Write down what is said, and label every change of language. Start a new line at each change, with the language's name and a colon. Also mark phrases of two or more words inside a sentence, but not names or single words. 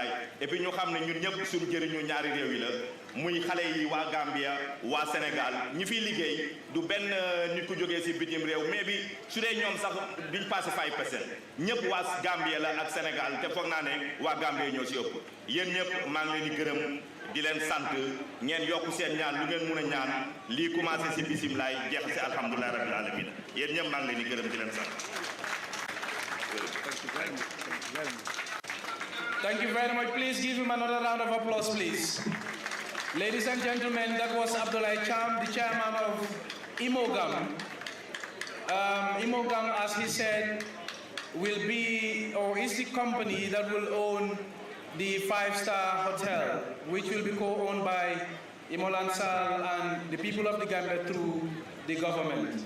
French: et puis
Wolof: ñu xam ne ñun ñëpp suñu jëriñu ñaari réew yi la muy xale yi waa Gambia waa Sénégal ñi fiy liggéey du benn nit ku jógee si bitim réew mais bi su dee ñoom sax duñ passé 5% ñëpp waa Gambia la ak Sénégal te foog naa ne waa Gambia ñoo si ëpp yéen ñëpp maa ngi leen di gërëm di leen sant ngeen yokk seen ñaan lu ngeen mun a ñaan lii commencé si bisimilaay jeex si
Arabic: الحمد لله رب العالمين
Wolof: yéen ñëpp maa ngi leen di gërëm di leen sant.
English: Thank you very much. Please give him another round of applause, please. Ladies and gentlemen, that was Abdoulaye Cham, the chairman of IMOGAM. IMOGAM, as he said, will be or is the company that will own the 5-star hotel, which will be co-owned by Imolansal and the people of the Gambia through the government.